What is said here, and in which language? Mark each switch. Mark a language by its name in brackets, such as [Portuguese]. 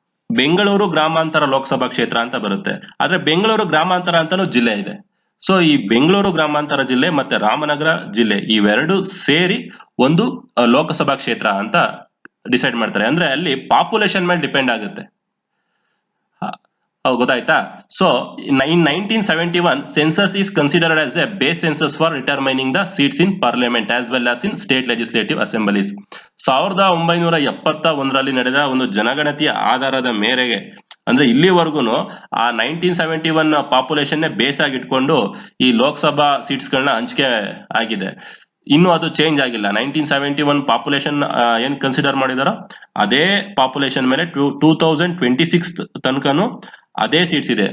[Kannada] ಬೆಂಗಳೂರು ಗ್ರಾಮಾಂತರ ಲೋಕಸಭಾ ಕ್ಷೇತ್ರ ಅಂತ ಬರುತ್ತೆ, ಆದ್ರೆ ಬೆಂಗಳೂರು ಗ್ರಾಮಾಂತರ ಅಂತಾನೂ ಜಿಲ್ಲೆ ಇದೆ. ಸೊ ಈ ಬೆಂಗಳೂರು ಗ್ರಾಮಾಂತರ ಜಿಲ್ಲೆ ಮತ್ತೆ ರಾಮನಗರ ಜಿಲ್ಲೆ ಇವೆರಡು ಸೇರಿ ಒಂದು ಲೋಕಸಭಾ ಕ್ಷೇತ್ರ ಅಂತ ಡಿಸೈಡ್ ಮಾಡ್ತಾರೆ. ಅಂದ್ರೆ ಅಲ್ಲಿ ಪಾಪ್ಯುಲೇಷನ್ ಮೇಲೆ ಡಿಪೆಂಡ್ ಆಗುತ್ತೆ. ಗೊತ್ತಾಯ್ತಾ? [English] So in 1971 census is considered as a base census for determining the seats in parliament as well as in state legislative assemblies. [Kannada] 1971ರಲ್ಲಿ ನಡೆದ ಒಂದು ಜನಗಣತಿಯ ಆಧಾರದ ಮೇರೆಗೆ ಅಂದ್ರೆ ಇಲ್ಲಿವರೆಗೂ ಆ 1971 ಪಾಪ್ಯುಲೇಷನ್ ಬೇಸ್ ಆಗಿ ಇಟ್ಕೊಂಡು ಈ ಲೋಕಸಭಾ ಸೀಟ್ಸ್ ಗಳನ್ನ ಹಂಚಿಕೆ ಆಗಿದೆ. ಇನ್ನು ಅದು ಚೇಂಜ್ ಆಗಿಲ್ಲ. 1971 ಪಾಪ್ಯುಲೇಷನ್ ಏನ್ ಕನ್ಸಿಡರ್ ಮಾಡಿದಾರೋ ಅದೇ ಪಾಪ್ಯುಲೇಷನ್ ಮೇಲೆ 2026 ತನಕನು ಅದೇ ಸೀಟ್ಸ್ ಇದೆ.